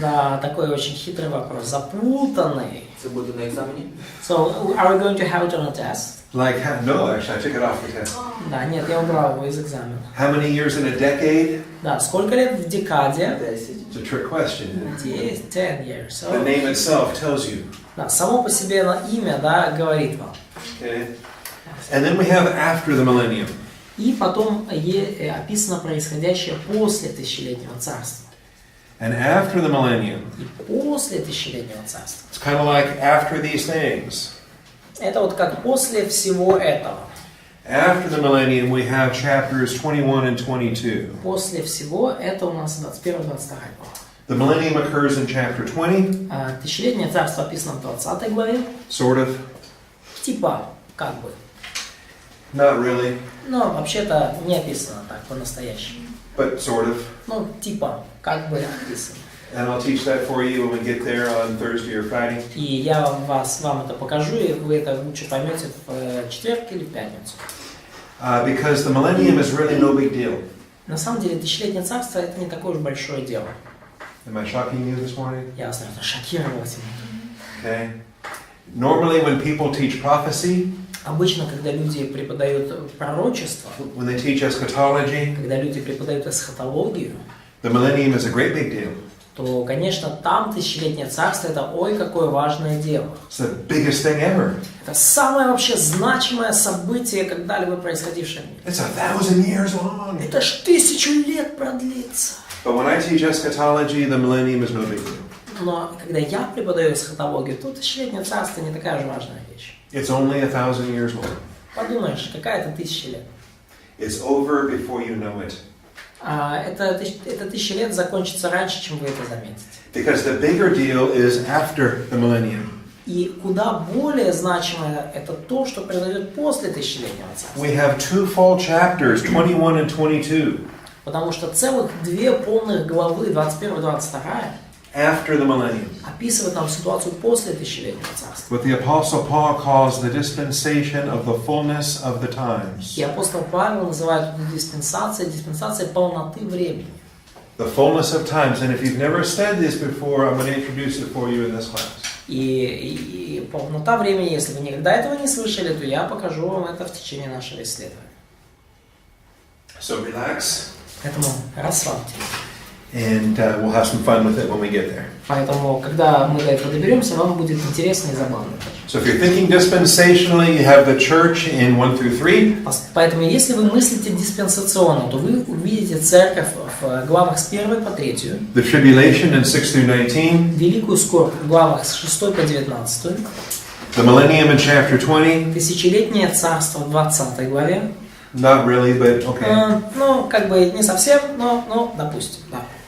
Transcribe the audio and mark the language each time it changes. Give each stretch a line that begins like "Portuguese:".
Russian: Да, такой очень хитрый вопрос, запутанный.
Ukrainian: Це буде на екзамені?
English: So, are we going to have it on a test? Like, no, actually, I took it off the test.
Russian: Да, нет, я убрал его из экзамена.
English: How many years in a decade?
Russian: Да, сколько лет в декаде?
English: 10. It's a trick question. 10 years. So, The name itself tells you.
Russian: да, само по себе имя, да, говорит вам.
English: Okay. And then we have after the millennium.
Russian: И потом описано происходящее после тысячелетнего царства.
English: And after the millennium,
Russian: И после тысячелетнего царства.
English: it's kind of like after these things.
Russian: Это вот как после всего этого.
English: After the millennium, we have chapters 21 and 22.
Russian: После всего это у нас 21-22 глава.
English: The millennium occurs in chapter 20,
Russian: Тысячелетнее царство описано в 20 главе.
English: sort of,
Russian: Типа, как бы.
English: not really,
Russian: Но вообще-то не описано так по-настоящему.
English: but sort of.
Russian: Ну, типа, как бы описано.
English: And I'll teach that for you when we get there on Thursday or Friday.
Russian: И я вам это покажу, и вы это лучше поймете в четверг или в пятницу.
English: Because the millennium is really no big deal.
Russian: На самом деле, тысячелетнее царство это не такое уж большое дело.
English: Am I shocking you this morning?
Russian: Я вас, наверное, шокировал сегодня.
English: Okay. Normally, when people teach prophecy,
Russian: Обычно, когда люди преподают пророчество,
English: when they teach eschatology,
Russian: когда люди преподают эсхатологию,
English: the millennium is a great big deal.
Russian: то, конечно, там тысячелетнее царство это ой, какое важное дело.
English: It's the biggest thing ever.
Russian: Это самое вообще значимое событие, когда-либо происходившее в мире.
English: It's 1000 years long.
Russian: Это ж 1000 лет продлится.
English: But when I teach eschatology, the millennium is no big deal.
Russian: Но когда я преподаю эсхатологию, то тысячелетнее царство не такая же важная вещь.
English: It's only 1000 years long.
Russian: Подумаешь, какая-то 1000 лет.
English: It's over before you know it.
Russian: Это 1000 лет закончится раньше, чем вы это заметите.
English: Because the bigger deal is after the millennium.
Russian: И куда более значимое это то, что произойдет после тысячелетнего царства.
English: We have 2 full chapters, 21 and 22,
Russian: Потому что целых 2 полных главы, 21 и 22,
English: after the millennium.
Russian: описывают нам ситуацию после тысячелетнего царства.
English: What the Apostle Paul calls the dispensation of the fullness of the times.
Russian: И апостол Павел называет это диспенсацией полноты времени.
English: The fullness of times. And if you've never studied this before, I'm going to introduce it for you in this class.
Russian: И полнота времени, если вы никогда этого не слышали, то я покажу вам это в течение нашего исследования.
English: So relax,
Russian: Поэтому расслабьтесь.
English: and we'll have some fun with it when we get there.
Russian: Поэтому, когда мы до этого доберемся, вам будет интересно и забавно.
English: So if you're thinking dispensationally, you have the church in 1 through 3.
Russian: Поэтому, если вы мыслите диспенсационно, то вы увидите церковь в главах с 1 по 3,
English: The tribulation in 6 through 19.
Russian: великую скорбь в главах с 6 по 19,
English: The millennium in chapter 20.
Russian: тысячелетнее царство в 20 главе.
English: Not really, but okay.
Russian: Ну, как бы не совсем, но допустим, да.